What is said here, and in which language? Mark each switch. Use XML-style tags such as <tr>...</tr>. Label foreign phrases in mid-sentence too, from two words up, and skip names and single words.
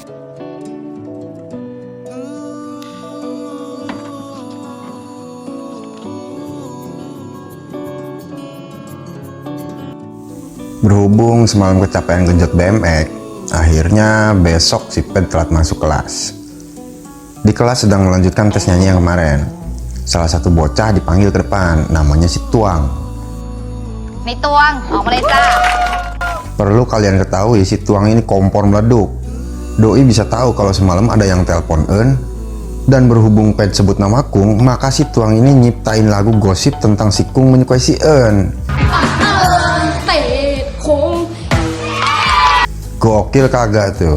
<id>Berhubung semalam kecapean genjot BMX, akhirnya besok si Pet telat masuk kelas. Di kelas sedang melanjutkan tes nyanyi yang kemarin. Salah satu bocah dipanggil ke depan, namanya si Tuang.</id> <th>ในตวงออกมาเลยจ้า</th> <id>Perlu kalian ketahui si Tuang ini kompor meleduk. Doi bisa tahu kalau semalam ada yang telepon Earn. Dan berhubung Ped sebut nama Kung, maka si Tuang ini nyiptain lagu gosip tentang si Kung menyukai si En. Gokil kagak tuh.</id>